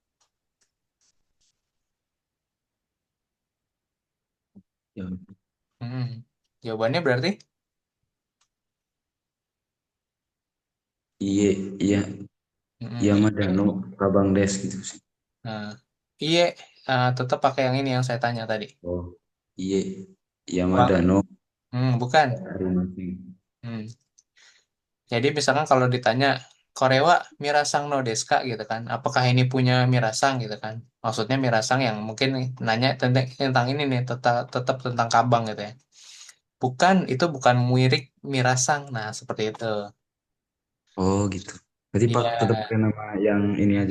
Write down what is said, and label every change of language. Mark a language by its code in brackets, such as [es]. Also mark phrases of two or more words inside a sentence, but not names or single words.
[id] Ya. Hmm. Jawabannya berarti? Iye. Iya. Yamada Iya. [ja] のかばんです gitu sih. [id] Nah, iya. Tetap pakai yang ini yang saya tanya tadi. Oh. Iye. Wang. [ja] 山田の [id] Bukan. Arimaki. Hmm. Jadi misalkan kalau ditanya [ja] これはミラさんのですか [id] gitu kan. Apakah ini punya Mirasang gitu kan. Maksudnya Mirasang yang mungkin nanya tentang ini nih tetap tentang kabang gitu ya. Bukan, itu bukan Muirik Mirasang. Nah, seperti itu. Oh gitu. Berarti Pak Iya, tetap pakai nama yang ini aja.